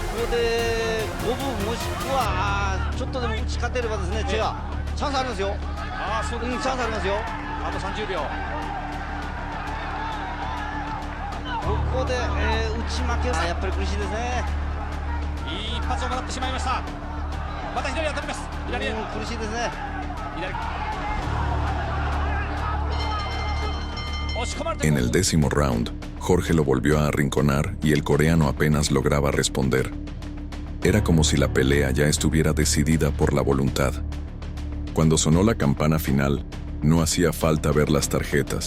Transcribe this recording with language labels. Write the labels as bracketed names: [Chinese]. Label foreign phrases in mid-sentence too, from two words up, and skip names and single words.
[Japanese] ここで5分もしくはちょっとでも打ち勝てればですね、チェはチャンスありますよ。そうです。チャンスありますよ。あと30秒。ここで、打ち負けはやっぱり苦しいですね。いい一発をもらってしまいました。また左当たります。左苦しいですね。 [Spanish] En el décimo round, Jorge lo volvió a arrinconar y el coreano apenas lograba responder. Era como si la pelea ya estuviera decidida por la voluntad. Cuando sonó la campana final, no hacía falta ver las tarjetas.